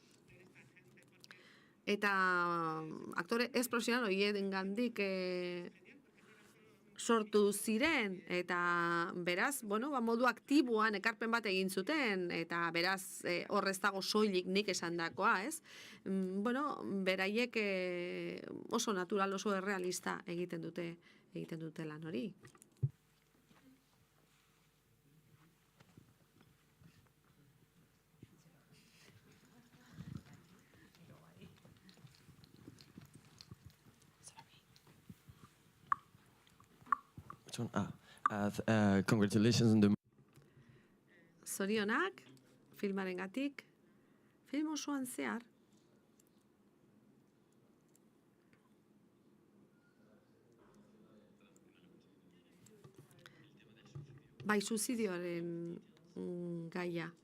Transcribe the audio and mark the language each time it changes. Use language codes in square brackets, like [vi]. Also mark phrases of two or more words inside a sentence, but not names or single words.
[eu] Eta aktore ez profesional horien gandik sortu ziren, eta beraz, modu aktiboan ekarpen bat egin zuten, eta beraz horrez dago soilik nik esandakoa, ez? Beraiek oso natural, oso errealista egiten dute lan hori. [en] Congratulations on the... [eu] Zorionak, filmarengatik, film osoan zehar. Suizidioaren gaia.